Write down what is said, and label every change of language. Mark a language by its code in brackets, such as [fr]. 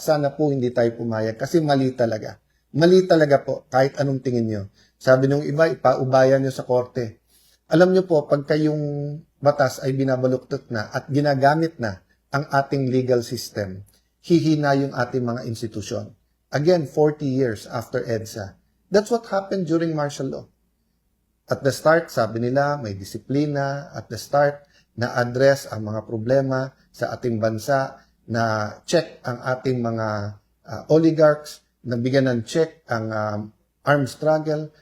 [tl] Sana po hindi tayo pumayag kasi mali talaga. Mali talaga po, kahit anong tingin nyo. Sabi nung iba, ipaubayan nyo sa korte. Alam nyo po, pagka yung batas ay binabaluktot na at ginagamit na ang ating legal system, hihina yung ating mga institusyon. [en] Again, 40 years after EDSA. That's what happened during martial law. At the start, [tl] sabi nila, may disiplina. [en] At the start, [tl] na-address ang mga problema sa ating bansa, na check ang ating mga oligarchs, nabigyan ng check ang armed struggle.